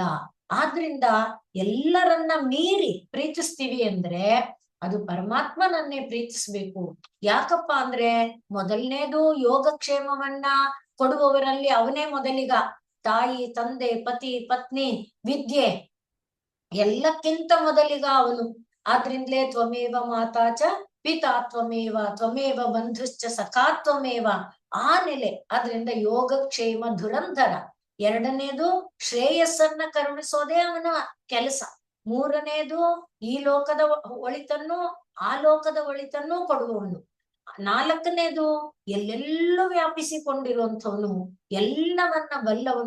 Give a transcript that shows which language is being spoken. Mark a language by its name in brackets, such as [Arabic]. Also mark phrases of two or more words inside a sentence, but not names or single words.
[Kannada] ಆದ್ರಿಂದ ಎಲ್ಲರನ್ನ ಮೀರಿ ಪ್ರೀತಿಸ್ತೀವಿ ಅಂದ್ರೆ ಅದು ಪರಮಾತ್ಮನನ್ನೇ ಪ್ರೀತಿಸ್ಬೇಕು. ಯಾಕಪ್ಪ ಅಂದ್ರೆ ಮೊದಲನೇದು ಯೋಗಕ್ಷೇಮವನ್ನ ಕೊಡುವವರಲ್ಲಿ ಅವನೇ ಮೊದಲಿಗ. ತಾಯಿ, ತಂದೆ, ಪತಿ, ಪತ್ನಿ, ವಿದ್ಯೆ ಎಲ್ಲಕ್ಕಿಂತ ಮೊದಲಿಗ ಅವನು. [Sanskrit] ಆದ್ರಿಂದಲೇ ತ್ವಮೇವ ಮಾತಾಚ ಪಿತಾ ತ್ವಮೇವ ತ್ವಮೇವ ಬಂಧುಶ್ಚ ಸಖಾ ತ್ವಮೇವ [Kannada] ಆ ನೆಲೆ. ಆದ್ರಿಂದ ಯೋಗಕ್ಷೇಮ ಧುರಂಧರ. ಎರಡನೇದು ಶ್ರೇಯಸ್ಸನ್ನ ಕರುಣಿಸೋದೇ ಅವನ ಕೆಲಸ. ಮೂರನೇದು ಈ ಲೋಕದ ಒಳಿತನ್ನು ಆ ಲೋಕದ ಒಳಿತನ್ನು ಕೊಡುವವನು. ನಾಲ್ಕನೇದು ಎಲ್ಲೆಲ್ಲೂ ವ್ಯಾಪಿಸಿಕೊಂಡಿರುವಂಥವನು, ಎಲ್ಲವನ್ನ ಬಲ್ಲವನು.